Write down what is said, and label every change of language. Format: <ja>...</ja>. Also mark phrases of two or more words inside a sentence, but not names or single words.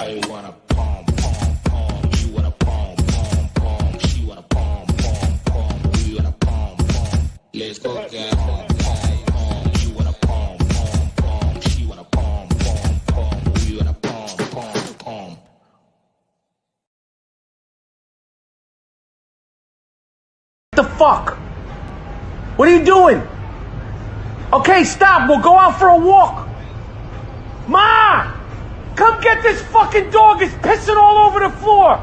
<en>I wanna pom pom pom. You wanna pom pom pom. She wanna pom pom pom. We wanna pom pom. Let's go get pom pom pom. You wanna pom pom pom. She wanna pom pom pom. We wanna pom pom pom. What the fuck? What are you doing? Okay, stop. We'll go out for a walk. Ma! Come get this fucking dog. It's pissing all over the floor.</en>